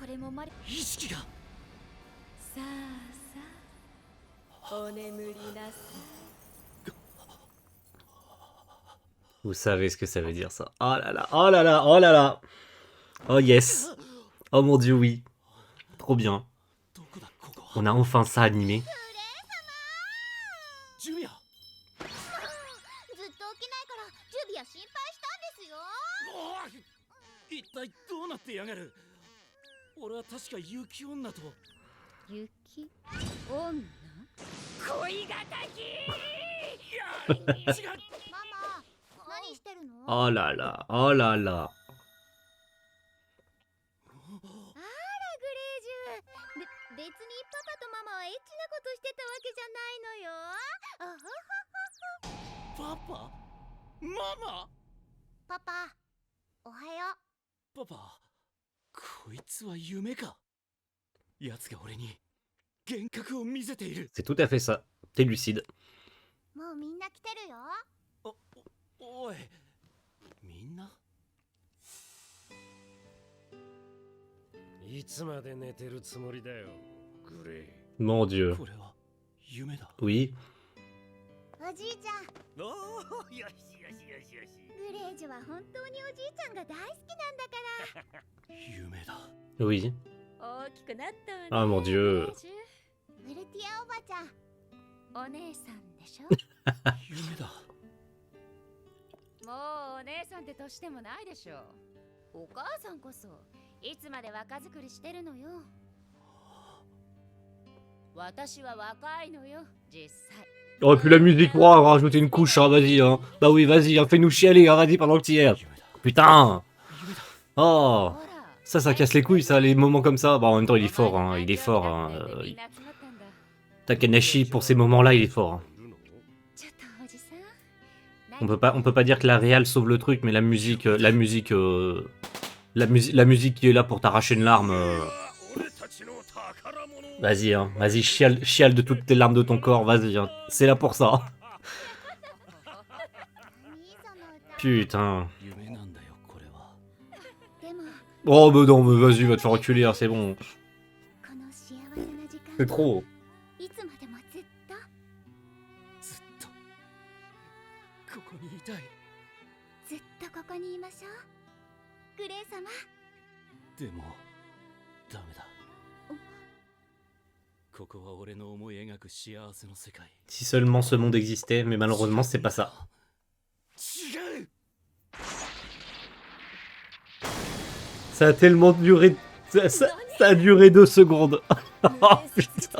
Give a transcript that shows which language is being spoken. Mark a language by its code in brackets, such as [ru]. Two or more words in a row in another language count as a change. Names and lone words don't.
[fr] Vous savez ce que ça veut dire, ça. Oh là là, oh là là, oh là là. [en] Oh yes. [fr] Oh mon dieu, oui. Trop bien. On a enfin ça animé. [ja] 一体どうなってやがる。俺は確か雪女と。雪女恋敵。いや、違う。ママ、何してるの？ [fr] Oh là là, oh là là. [ja] あら、グレージュ。別にパパとママはエッチなことしてたわけじゃないのよ。あはははは。パパママパパ、おはよパパ、こいつは夢か。奴が俺に幻覚を見せている。 [fr] C'est tout à fait ça. T'es lucide. [ja] う。もうみんな来てるよ。おい、みんな。いつまで寝てるつもりだよ、グレイ。 [fr] Mon dieu. [ja] これは夢だ。 [fr] Oui. [ja] おじいちゃん、おお、よしよしよしよし。グレージュは本当におじいちゃんが大好きなんだから。夢だ。 [fr] Oui. [ja] 大きくなったわね。 [fr] Ah mon dieu. [ja] グレージュ。ウェルティアおばちゃん、お姉さんでしょ。夢だ。もうお姉さんって年でもないでしょ。お母さんこそいつまで若作りしてるのよ。私は若いのよ、実際。 [fr] Oh, et puis la musique, wow, rajouter une couche, hein, vas-y, hein. Bah oui, vas-y, hein, fais-nous chialer, hein, vas-y, pendant que t'y es. Putain. Oh. Ça casse les couilles, ça, les moments comme ça. Bah, en même temps, il est fort, hein, il est fort, hein. Takanashi, pour ces moments-là, il est fort, hein. [ja] ちょっとおじさん、 [fr] on peut pas dire que la réal sauve le truc, mais la musique qui est là pour t'arracher une larme. [ja] 俺たちの宝物 [fr] Vas-y, hein, vas-y, chiale de toutes tes larmes de ton corps, vas-y, hein. C'est là pour ça. [ja] 兄さんの歌 [fr] Putain. [ja] 夢なんだよこれは。でも [fr] Oh, bah non, mais vas-y, va te faire reculer, hein, c'est bon. [ja] この幸せな時 [fr] C'est [ja] 間 [fr] trop. [ja] いつまでもずっとずっとここにいたい。ずっとここにいましょうグレイ様でもダメだ。ここは俺の思い描く幸せの世界。 [fr] Si seulement ce monde existait, mais malheureusement, c'est pas ça. [ja] 違う。 [fr] Ça a tellement duré. Ça a duré 2 secondes. Oh putain.